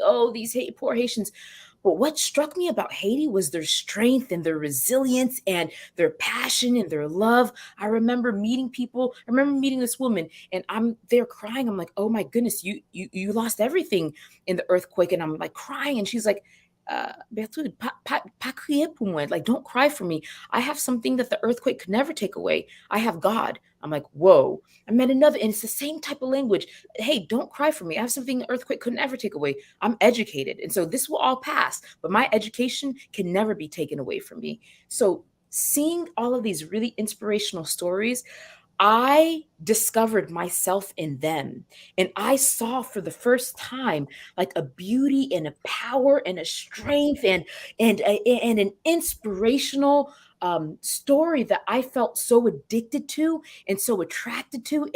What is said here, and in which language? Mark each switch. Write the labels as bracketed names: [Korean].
[English] Oh, these poor Haitians. But what struck me about Haiti was their strength and their resilience and their passion and their love. I remember meeting people. I remember meeting this woman, and I'm there crying. I'm like, oh my goodness, you lost everything in the earthquake. And I'm like crying. And she's like, [Haitian Creole] Bertrude, pas crier pour moi. [English] Like, don't cry for me. I have something that the earthquake could never take away. I have God. I'm like, whoa. I met another, and it's the same type of language. Hey, don't cry for me. I have something the earthquake could never take away. I'm educated. And so this will all pass, but my education can never be taken away from me. So seeing all of these really inspirational stories, I discovered myself in them, and I saw for the first time like a beauty and a power and a strength and an inspirational story that I felt so addicted to and so attracted to.